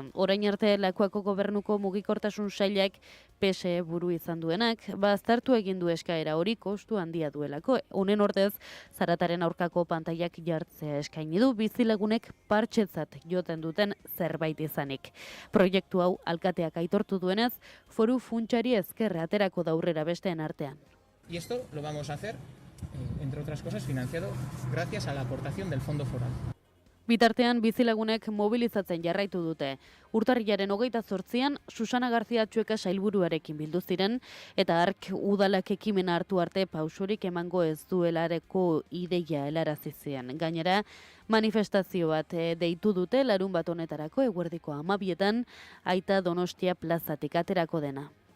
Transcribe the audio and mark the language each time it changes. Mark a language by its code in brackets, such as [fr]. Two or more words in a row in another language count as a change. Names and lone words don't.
[eu] Orain arte Lakuako gobernuko mugikortasun sailak PSE buru izan duenak, aztertu egin du eskaera hori kostu handia duelako. Honen ordez, zarataren aurkako pantaiak jartzea eskaini du bizilagunek partxetzat joten duten zerbait izanik. Proiektu hau alkateak aitortu duenez, foru funtsari ezkerre aterako da aurrera besteen artean. [es] Y esto lo vamos a hacer, entre otras cosas, financiado gracias a la aportación del Fondo Foral. [eu] Bitartean, bizilagunek mobilizatzen jarraitu dute. Urtarrilaren 28an, Susana García Txueka sailburuarekin bildu ziren, eta hark udalak ekimena hartu arte pausorik emango ez duelareko ideia helarazi zien. Gainera, manifestazio bat deitu dute larunbat honetarako eguerdiko 12etan, Aita Donostia plazatik aterako dena.